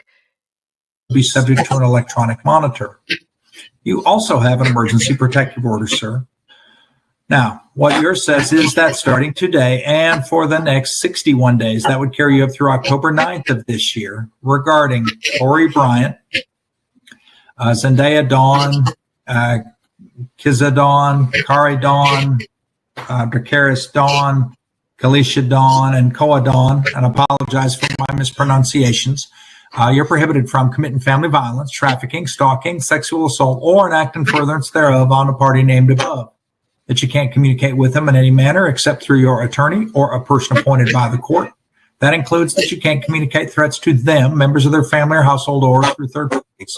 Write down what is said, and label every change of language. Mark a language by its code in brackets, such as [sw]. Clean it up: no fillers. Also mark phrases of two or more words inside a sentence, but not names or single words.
[en] be subject to an electronic monitor. You also have an emergency protective order, sir. Now, What yours says is that starting today and for the next 61 days, that would carry you up through October 9th of this year, regarding Corey Bryant, Zendaya Dawn, Kiza Dawn, Kari Dawn, Dracaris Dawn, Kalisha Dawn, and Koa Dawn, and apologize for my mispronunciations. You're prohibited from committing family violence, trafficking, stalking, sexual assault, or an act in furtherance thereof on a party named above. That you can't communicate with them in any manner except through your attorney or a person appointed by the court. That includes that you can't communicate threats to them, members of their family or household, or through third parties.